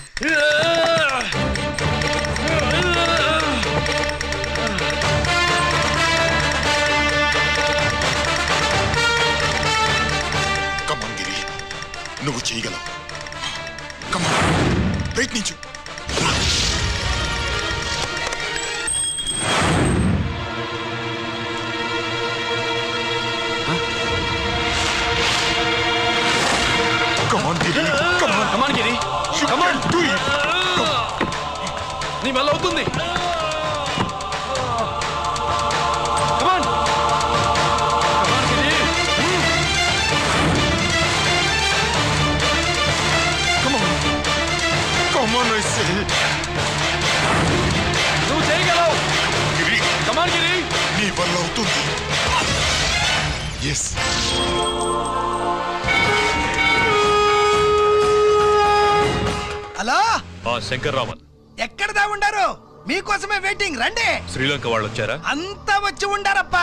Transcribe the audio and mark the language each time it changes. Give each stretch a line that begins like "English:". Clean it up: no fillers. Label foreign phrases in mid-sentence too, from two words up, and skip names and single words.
English: Come on, Giri.
Telugu: నువ్వు చేయగలవు.
English: Come on. ప్రయత్నించు. Come on, Giri. Come on. Come on, Giri. Come on, do it.
Telugu: నీ వల్ల అవుతుంది.
English: Come on. Come on, Giri. Come on. Come on, I say.
Telugu: నువ్వు చేయగలవు.
English: Giri. Come on, Giri.
Telugu: నీ వల్ల అవుతుంది. Yes. హలో, శంకర్ రామన్ ఎక్కడ దాగుండారు? మీకోసమే వెయిటింగ్, రండి. శ్రీలంక వాళ్ళు వచ్చారా? అంతా వచ్చి ఉండారప్పా.